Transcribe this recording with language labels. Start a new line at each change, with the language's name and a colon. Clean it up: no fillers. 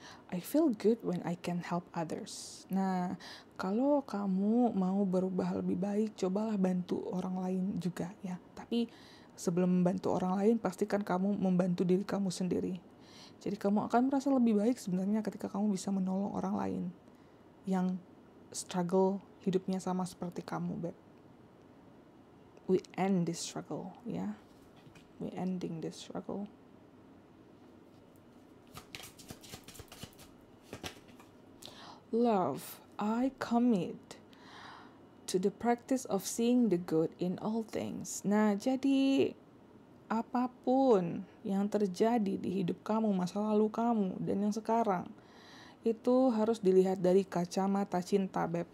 English: I feel good when I can help others.
Indonesian: Nah, kalau kamu mau berubah lebih baik, cobalah bantu orang lain juga ya. Tapi sebelum membantu orang lain, pastikan kamu membantu diri kamu sendiri. Jadi kamu akan merasa lebih baik sebenarnya ketika kamu bisa menolong orang lain yang struggle hidupnya sama seperti kamu, Beb.
English: We end this struggle, ya. We ending this struggle. Love, I commit to the practice of seeing the good in all things.
Indonesian: Nah, jadi apapun yang terjadi di hidup kamu, masa lalu kamu, dan yang sekarang, itu harus dilihat dari kacamata cinta, Beb.